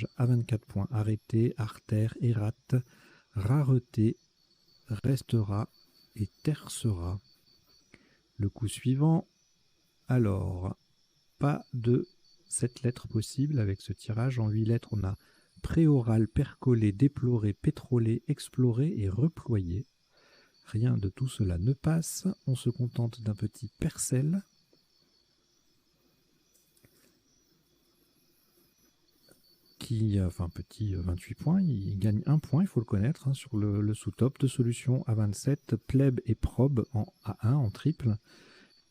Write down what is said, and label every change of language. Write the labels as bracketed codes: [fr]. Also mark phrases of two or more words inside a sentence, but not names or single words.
[fr] À 24 points, arrêté, artère, érate, rareté, restera et tercera. Le coup suivant, alors, pas de 7 lettres possibles avec ce tirage. En 8 lettres, on a préoral, percolé, déploré, pétrolé, exploré et reployé. Rien de tout cela ne passe. On se contente d'un petit percel. Enfin petit 28 points, il gagne 1 point, il faut le connaître, sur le sous-top. 2 solutions à 27, plèbe et probe en A1 en triple.